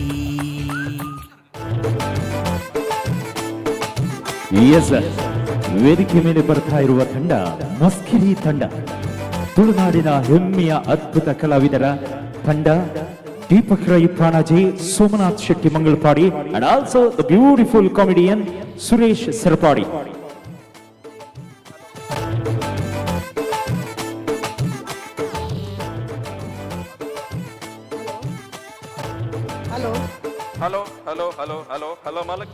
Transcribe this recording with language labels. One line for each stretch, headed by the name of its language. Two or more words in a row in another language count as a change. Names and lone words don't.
Kannada: ವೇದಿಕೆ ಮೇಲೆ ಬರ್ತಾ ಇರುವ ತಂಡ ಮಸ್ಕಿರಿ ತಂಡ, ತುಳುನಾಡಿನ ಹೆಮ್ಮೆಯ ಅದ್ಭುತ ಕಲಾವಿದರ ತಂಡ. ದೀಪಕ್ ರೈ ಪಾಣಾಜೆ, ಸೋಮನಾಥ್ ಶೆಟ್ಟಿ ಮಂಗಲ್ಪಾಡಿ
English: and also the beautiful comedian
Kannada: ಸುರೇಶ್ ಸರಪಾಡಿ. ಹಲೋ ಹಲೋ ಹಲೋ ಹಲೋ ಹಲೋ ಹಲೋ ಮಾಲಕ್